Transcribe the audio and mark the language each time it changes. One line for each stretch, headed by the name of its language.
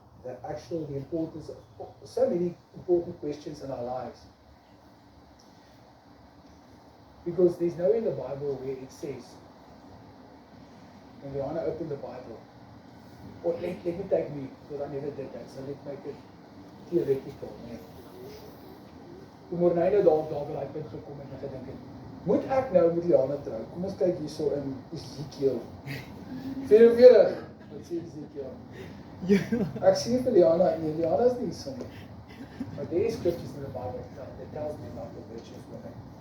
English: the importance of so many important questions in our lives. Because there's nowhere in the Bible where it says, when Liana opened the Bible, or let me take me, because I never did that, so let's make it theoretical.
Afrikaans: Toe Morney nou daar by die punt gekom en gedink het, moet ek nou met Liana trou? Kom ons kyk hierso in Ezekiel 44. Wat sê Ezekiel? Ek sien vir Liana, nee, Liana is nie hierso nie.
English: But there is scriptures in the Bible that tells me about the virtuous woman.